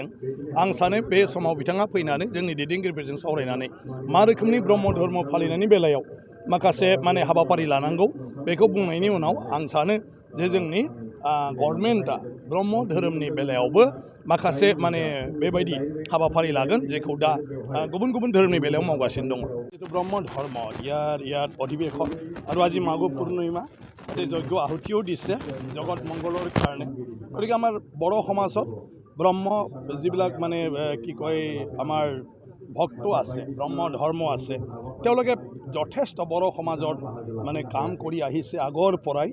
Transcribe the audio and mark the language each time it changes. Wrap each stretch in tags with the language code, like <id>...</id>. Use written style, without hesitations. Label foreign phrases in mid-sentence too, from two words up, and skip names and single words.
<brx>आं सानो बे समाव बिथाङा फैनानै जोंनि दैदेनगिरिफोरजों सावरायनानै मा रोखोमनि ब्रह्म धर्म फालिनायनि बेलायाव माखासे माने हाबाफारि लानांगौ बेखौ बुंनायनि उनाव आं सानो जे जोंनि गभर्नमेन्टआ ब्रह्म धोरोमनि बेलायावबो माखासे माने बेबायदि हाबाफारी लागोन जेखौ दा गुबुन गुबुन धोरोमनि बेलायाव मावगासिनो दङ। जितु ब्रह्म धर्म</brx> <as>ইয়াত অধিৱেশন আৰু আজি মাঘ পূৰ্ণিমা যজ্ঞ আহুতিও দিছে জগত মংগলৰ কাৰণে। গতিকে আমাৰ বড়ো সমাজত ব্ৰহ্ম যিবিলাক মানে কি কয় আমাৰ ভক্ত আছে, ব্ৰহ্ম ধৰ্ম আছে, তেওঁলোকে যথেষ্ট বড়ো সমাজত মানে কাম কৰি আহিছে আগৰ পৰাই।</as>